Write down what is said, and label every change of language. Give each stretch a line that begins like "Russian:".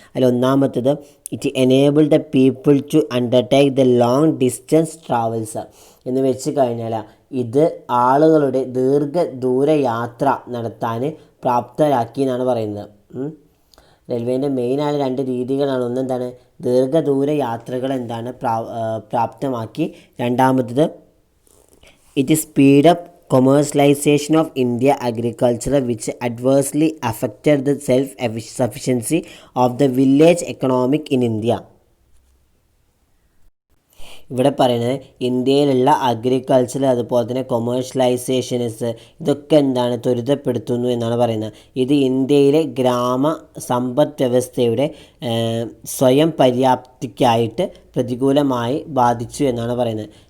Malayalam: അതിൽ ഒന്നാമത്തേത്,
English: it enable the people to undertake the long distance travels
Malayalam: എന്ന് വെച്ച് കഴിഞ്ഞാൽ ഇത് ആളുകളുടെ ദീർഘദൂര യാത്ര നടത്താൻ പ്രാപ്തരാക്കി എന്നാണ് പറയുന്നത്. റെയിൽവേൻ്റെ മെയിനായ 2 രീതികളാണ്. ഒന്നെന്താണ്, ദീർഘദൂര യാത്രകൾ എന്താണ് പ്രാപ്തമാക്കി. രണ്ടാമത്തത്,
English: it speed up commercialization of India agriculture which adversely affected the self-sufficiency of the village economic in India.
Malayalam: ഇവിടെ പറയുന്നത് ഇന്ത്യയിലുള്ള അഗ്രികൾച്ചർ അതുപോലെ തന്നെ കൊമേഴ്ഷ്യലൈസേഷൻസ് ഇതൊക്കെ എന്താണ് ത്വരിതപ്പെടുത്തുന്നു എന്നാണ് പറയുന്നത്. ഇത് ഇന്ത്യയിലെ ഗ്രാമ സമ്പദ് വ്യവസ്ഥയുടെ സ്വയം പര്യാപ്തിക്കായിട്ട് പ്രതികൂലമായി ബാധിച്ചു എന്നാണ് പറയുന്നത്.